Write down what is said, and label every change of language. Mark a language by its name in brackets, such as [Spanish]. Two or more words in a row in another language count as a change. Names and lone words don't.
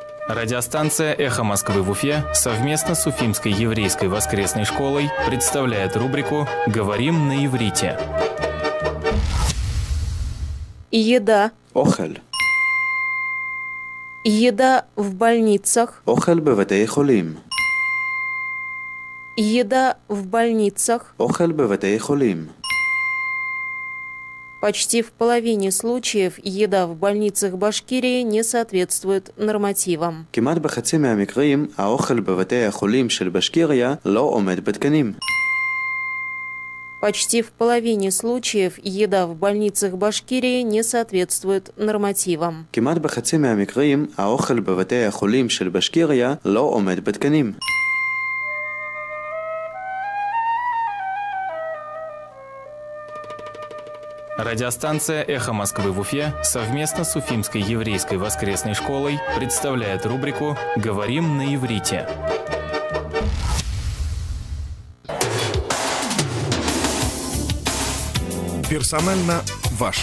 [Russian] Радиостанция «Эхо Москвы» в Уфе совместно с Уфимской еврейской воскресной школой представляет рубрику «Говорим на иврите». Еда. [Hebrew] אוכל. [Russian] Еда в больницах. [Hebrew] אוכל בבתי חולים. [Russian] Еда в больницах. [Hebrew] אוכל בבתי חולים. [Russian] Почти в половине случаев еда в больницах Башкирии не соответствует нормативам. [Hebrew] כמעט בחצי מהמקרים, האוכל בבתי החולים של בשקיריה לא עומד בתקנים. [Russian] Почти в половине случаев еда в больницах Башкирии не соответствует нормативам. [Hebrew] כמעט בחצי מהמקרים, האוכל בבתי החולים של בשקיריה לא עומד בתקנים. [Russian] Радиостанция «Эхо Москвы в Уфе» совместно с Уфимской еврейской воскресной школой представляет рубрику «Говорим на иврите». Персонально ваш.